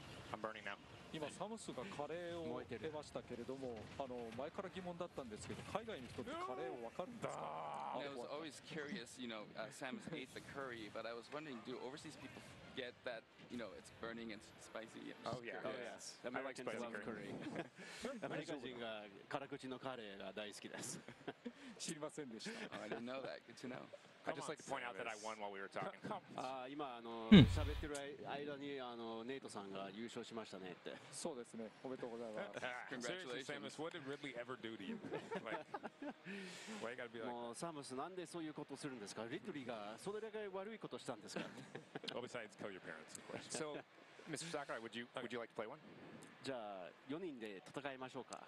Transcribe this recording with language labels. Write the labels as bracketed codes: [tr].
[en] I'm burning now. [ja] 今サムスがカレーを得ましたけれども、前から疑問だったんですけど、海外の人ってカレーを分かるんですか？ [en] And I was always curious, Samus ate the curry, but I was wondering, do overseas people get that, it's burning and spicy? Oh, yeah. Oh, yes. I like Americans spicy love curry. [ja] curry. アメリカ人が辛口のカレーが大好きです。知りませんでした。 [en] Oh, I didn't know that. Good to know. I'd just like to point out that I won while we were talking. [ja] 今喋ってる間にネイトさんが優勝しましたねって。そうですね。おめでとうございます。 [en] Seriously, Congratulations. Samus, what did Ridley ever do to you? Like, why you gotta be like, [ja] もうサムスなんでそういうことをするんですか？リトリーがそれだけ悪いことしたんですか？ [en] well, besides kill your parents, of course. So, Mr. Sakurai, would you like to play one? [ja] じゃあ4人で戦いましょうか。